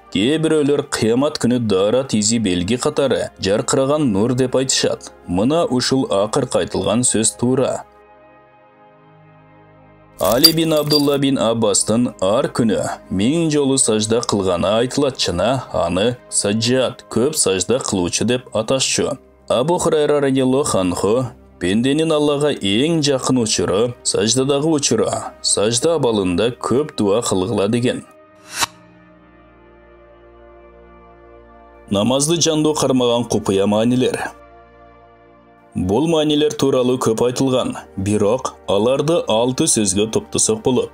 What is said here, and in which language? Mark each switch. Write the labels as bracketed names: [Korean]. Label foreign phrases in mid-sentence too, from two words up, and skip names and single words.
[Kyrgyz] Кээ бирөөлөр кыямат күнү дарат изи белги катары жаркыраган нур деп айтышат. Мына ушул акыркы айтылган сөз туура. Али бин Абдулла бин Аббастын ар күнү 1000 жолу сажда кылганы айтылат жана аны саджат, көп сажда кылуучу деп аташчу. Абу Хурайра [Arabic] رضي الله عنه [Kyrgyz] пенденин Аллаға эң жакын учуру саждадагы учуру, сажда абалында көп дуа кылгыла деген. Намазды жандуу кармаган купуя маанилер. Бул маанилер тууралуу көп айтылган, бирок аларды 6 сөзгө топтосок болот.